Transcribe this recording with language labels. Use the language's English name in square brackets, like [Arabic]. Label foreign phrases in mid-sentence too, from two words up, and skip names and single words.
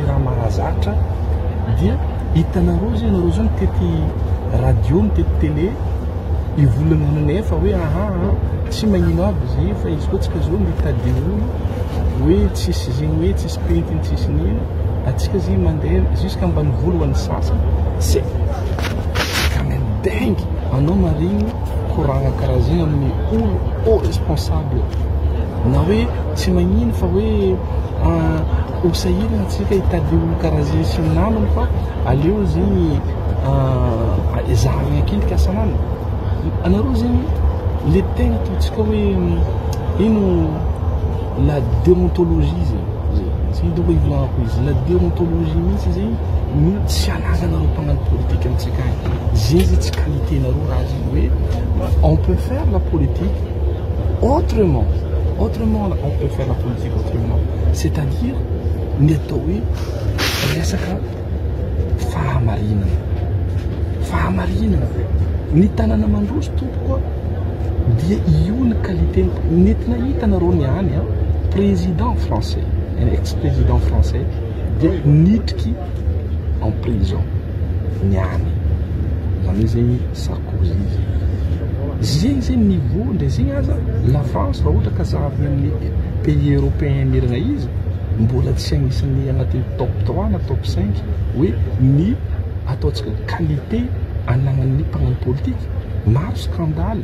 [Malagasy] raha mahazatra dia hitanareo zegny anareo zao mitety radio mitety télé ivolagna fa hoe tsy magnino aby zegny fa izy koa tsika zao mitady olo hoe tsisy zegny hoe tsisy pentiny tsisy nino atsika zegny mandeha jusqu'à ambany volo hoan'ny sasany [French] c'est quand même dingue [Malagasy] anao marigny koragna karaha zegny amin'ny olo [French] au responsable [Malagasy] na hoe tsy magnino fa hoe osahirana atsika hitady olo karaha zegny sy ny namany fa aleo zegny zarigna akindrika asanany anareo zegny le tegna ataontsika hoe ino [French] la déontologie [Malagasy] zegny doko ivolanako izy [French] la déontologie [Malagasy] mihitsy zegny no tsy anazanareo mpagnano politique amintsika agny zegny zay tsy qualité-nareo raha zegny hoe [French] on peut faire la politique autrement on peut faire la politique autrement [Malagasy] c'est-à-dire ny atao hoe resaka fahamarinana ny tanàna mandroso tompoko dia io ny qualité nentina hitanareo niany [French] président français un ex-président français [Malagasy] dia nitriky [French] en prison [Malagasy] niany zany hoe zegny Sarkozy zegny zegny niveau ndre zegny aza la France raha ohatra ka zavy amin'ny [French] pays européen [Malagasy] mirana izy mbola tsy agnisan'ny agnatin'ny top 3 na top 5 hoe ny ataontsika qualité anagnan'ny mpagnano politique maro scandale